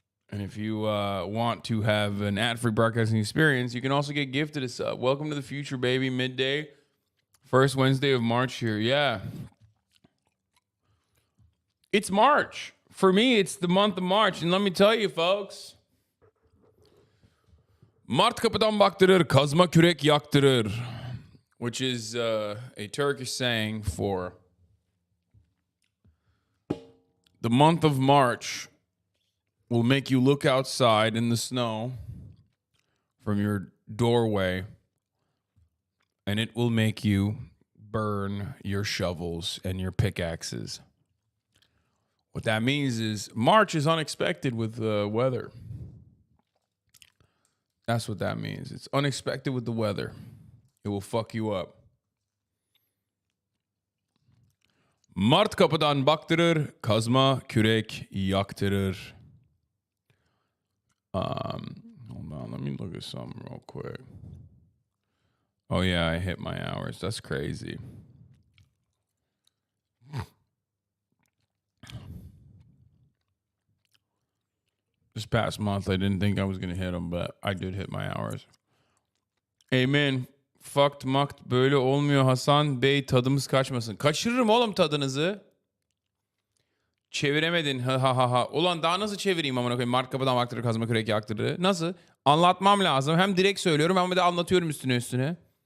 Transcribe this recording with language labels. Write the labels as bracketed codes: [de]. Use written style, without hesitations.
[en] And if you want to have an ad-free broadcasting experience, you can also get gifted a sub. Welcome to the future, baby. Midday. First Wednesday of March here. Yeah. It's March. For me, it's the month of March. And let me tell you, folks. [tr] Mart kapıdan baktırır, kazma kürek yaktırır. [en] Which is a Turkish saying for the month of March will make you look outside in the snow from your doorway, and it will make you burn your shovels and your pickaxes. What that means is March is unexpected with weather. That's what that means. It's unexpected with the weather. It will fuck you up. [tr] Mart kapıdan baktırır, kazma kürek yaktırır. [en] Hold on, let me look at something real quick. Oh yeah, I hit my hours. That's crazy. This past month, I didn't think I was going to hit them, but I did hit my hours. Amen. [tr] Fucked makt böyle olmuyor Hasan Bey, tadımız kaçmasın. Kaçırırım oğlum tadınızı. Çeviremedin ha ha ha ha. Ulan daha nasıl çevireyim amına koyayım? Mart kapıdan baktırır, kazma kürek yaktırır. [en] Nasıl? [tr] Anlatmam lazım. Hem direkt söylüyorum hem de anlatıyorum üstüne.